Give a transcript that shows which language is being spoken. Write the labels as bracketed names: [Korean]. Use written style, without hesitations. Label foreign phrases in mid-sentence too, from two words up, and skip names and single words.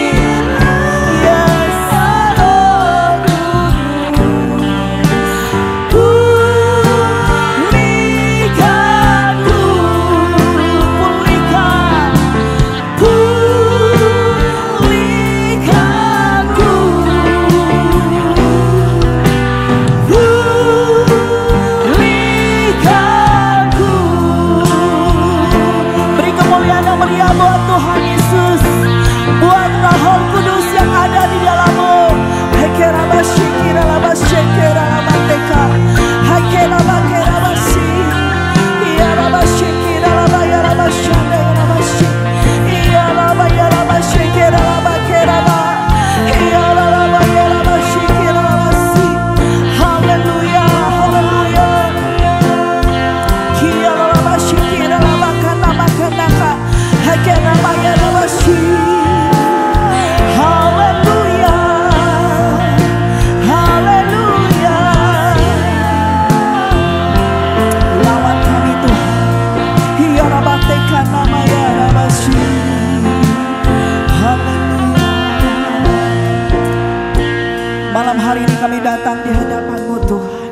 [Indonesian] Yes, Roh Kudus, pulihkanku, pulihkan, pulihkanku, pulihkanku. Beri kemuliaan yang meriah buat Tuhan Yesus, buat Roh Kudus yang ada di dalammu. Hekerabashikirabashikirabandeka, hakerabakerabashi, iyarabashikirabayarabashanderabashi, iyarabayarabashikirabakeraba, iyarabayarabashikirabasi. Haleluya, haleluya. Kiyarabashikirabakanabakanaka, hakerabayarabashi. Haleluya, haleluya. Lawan kami Tuhan. Hiyarabateka namayarabashi. Haleluya. Malam hari ini kami datang di hadapan-Mu Tuhan.